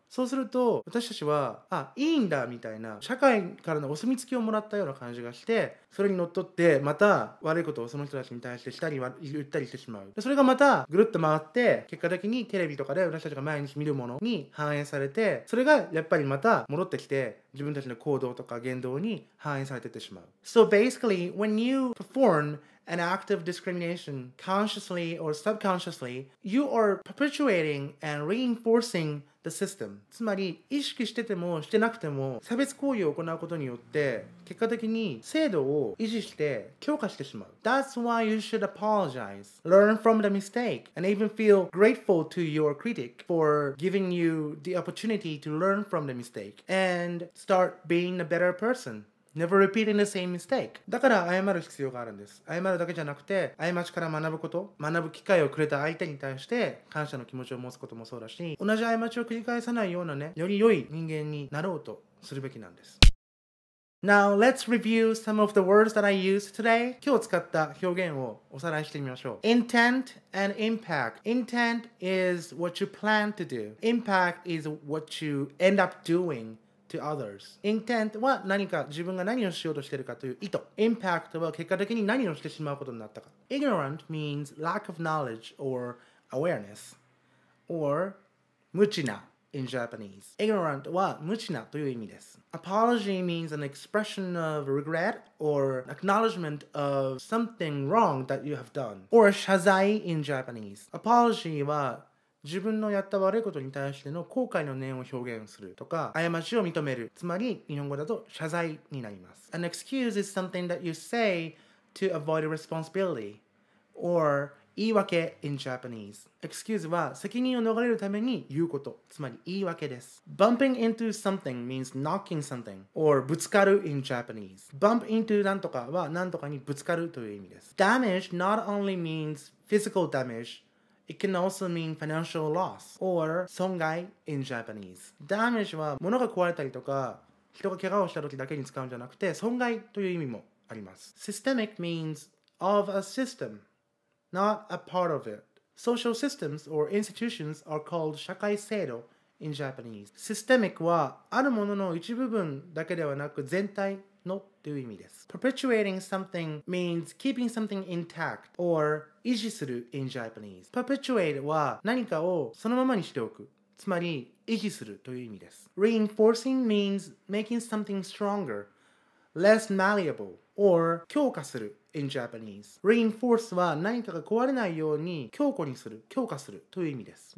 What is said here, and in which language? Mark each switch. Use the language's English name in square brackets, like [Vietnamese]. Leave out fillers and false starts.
[Japanese] そうすると私たちはいいんだみたいな社会からのお墨付きをもらったような感じがして、それにのっとってまた悪いことをその人たちに対してしたり言ったりしてしまう。それがまたぐるっと回って結果的にテレビとかで私たちが毎日見るものに反映されて、それがやっぱりまた戻ってきて自分たちの行動とか言動に反映されていってしまう。 [English] So basically, when you perform an act of discrimination consciously or subconsciously, you are perpetuating and reinforcing the system. [Japanese] つまり意識しててもしてなくても差別行為を行うことによって結果的に制度を維持して強化してしまう。 [English] That's why you should apologize, learn from the mistake, and even feel grateful to your critic for giving you the opportunity to learn from the mistake and start being a better person.Never repeating the same mistake. [Japanese] だから謝る必要があるんです。謝るだけじゃなくて、過ちから学ぶこと、学ぶ機会をくれた相手に対して感謝の気持ちを持つこともそうだし、同じ過ちを繰り返さないようなね、より良い人間になろうとするべきなんです。 [English] Now let's review some of the words that I used today. [Japanese] 今日使った表現をおさらいしてみましょう。 [English] Intent and impact. Intent is what you plan to do. Impact is what you end up doing.To others. [Japanese] Intent は何か自分が何をしようとしているかという意図。Impact は結果的に何をしてしまうことになったか。 [English] Ignorant means lack of knowledge or awareness. Or 無知な in Japanese. [Japanese] Ignorant は無知なという意味です。 [English] Apology means an expression of regret or acknowledgement of something wrong that you have done. Or 謝罪 in Japanese. [Japanese] Apology は自分のやった悪いことに対しての後悔の念を表現するとか、過ちを認める。つまり、日本語だと謝罪になります。 [English] An excuse is something that you say to avoid a responsibility or 言い訳 in Japanese. [Japanese] Excuse は責任を逃れるために言うこと。つまり言い訳です。 [English] Bumping into something means knocking something or ぶつかる in Japanese. [Japanese] Bump into なんとかはなんとかにぶつかるという意味です。 [English] Damage not only means physical damage,It can also mean financial loss or 損害 in Japanese. [Japanese] Damage は物が壊れたりとか人が怪我をした時だけに使うんじゃなくて損害という意味もあります。 [English] Systemic means of a system, not a part of it. Social systems or institutions are called 社会制度 in Japanese. [Japanese] Systemic はあるものの一部分だけではなく全体のという意味です。 [English] Perpetuating something means keeping something intact or 維持する in Japanese. [Japanese] Perpetuate は何かをそのままにしておく。つまり維持するという意味です。 [English] Reinforcing means making something stronger, less malleable, or 強化する in Japanese. [Japanese] Reinforce は何かが壊れないように強固にする、強化するという意味です。